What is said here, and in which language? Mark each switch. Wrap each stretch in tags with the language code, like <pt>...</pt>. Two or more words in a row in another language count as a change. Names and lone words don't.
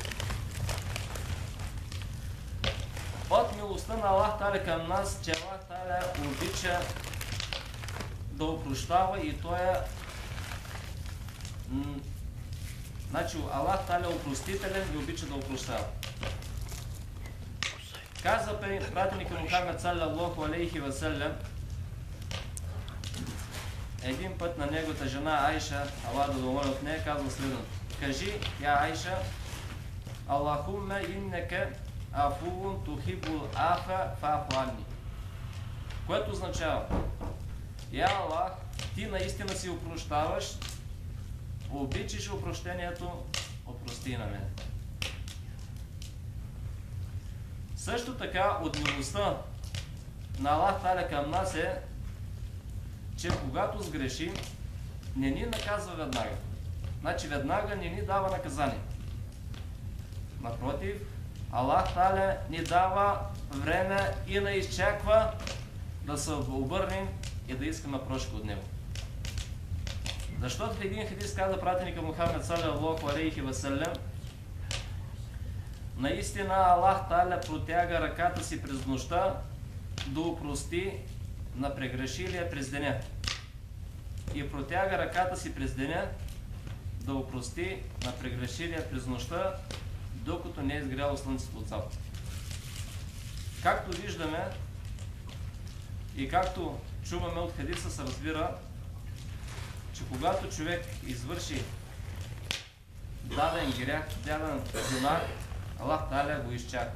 <bg>От милостта на Аллах Таля към нас, че Аллах Таля обича да опрощава и Той е... Значи Аллах Таля е опростителен и обича да опрощава. Казва пратеника Мухаммед</bg> <ar>صلى الله عليه وسلم,</ar> <bg>един път на неговата жена Айша, Аллах да доволи от нея, казва следното: "Кажи, я Айша,</bg> <ar>اللهم إنك عفو تحب العفو فاعف عني."</ar> <bg>Което означава: Я Аллах, ти наистина си опрощаваш, обичаш опрощението, опрости на мен. Също така от милостта на Аллах Таля към нас е, че когато сгрешим, не ни наказва веднага. Значи веднага не ни дава наказание. Напротив, Аллах Таля ни дава време и не изчаква да се обърнем и да искаме прошка от Него. Защото в един хадис каза пратеника Мухамед</bg> <ar>صلى الله عليه وسلم,</ar> <bg>наистина Аллах Таля протяга ръката си през нощта да опрости на прегрешилия през деня. И протяга ръката си през деня да опрости на прегрешилия през нощта, докато не е изгряло слънцето от запад. Както виждаме и както чуваме от хадиса, се разбира, че когато човек извърши даден грях, даден гюнах, Аллах Таля го изчаква.</bg>